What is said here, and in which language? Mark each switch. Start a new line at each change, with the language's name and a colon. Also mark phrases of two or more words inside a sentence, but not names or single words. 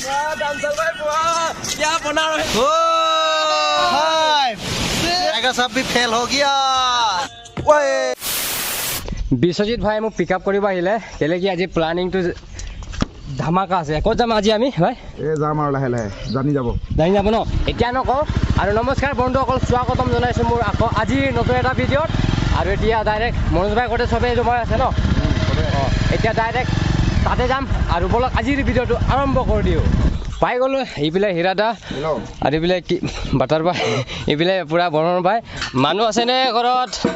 Hindi: डांसर भाई वाह क्या बना रहे ओ टाइगर सब भी फेल हो गया ओए
Assamese: বিশ্বজিৎ ভাই মোক
English: pick up
Assamese: কৰিব আহিলে কেলে কি আজি প্লানিংটো ধামাকা আছে ক'ত যাম আজি আমি ভাই এই যাম আৰু লাহে লাহে জানি যাব ন এতিয়া নকওঁ আৰু নমস্কাৰ বন্ধুসকল স্বাগতম জনাইছোঁ মোৰ আকৌ আজি নতুন এটা ভিডিঅ'ত আৰু এতিয়া ডাইৰেক্ট মনোজ ভাই ক'তে চবেই জমাই আছে ন এতিয়া ডাইৰেক্ট তাতে যাম আৰু বলক আজিৰ ভিডিঅ'টো আৰম্ভ কৰি দিওঁ পাই গ'লোঁ এইফালে হীৰাদা আৰু এইফালে কি বাটাৰ পাই এইফালে পূৰা বৰ্ণন পাই মানুহ আছেনে ঘৰত